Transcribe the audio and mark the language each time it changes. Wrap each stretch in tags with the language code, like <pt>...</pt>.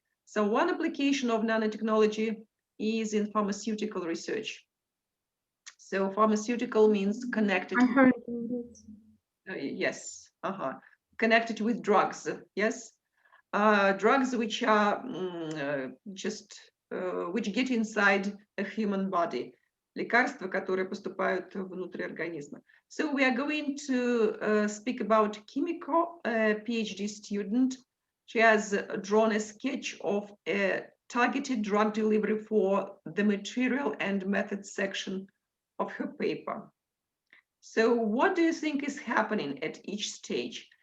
<en>So one application of nanotechnology is in pharmaceutical research. So pharmaceutical means connected. I heard it. Yes, connected with drugs. Yes, drugs which are which get inside a human body.</en> <ru>Лекарства, которые поступают внутрь организма.</ru> <en>So we are going to speak about Kimiko, a PhD student. She has drawn a sketch of a targeted drug delivery for the material and method section of her paper. So what do you think is happening at each stage?</en>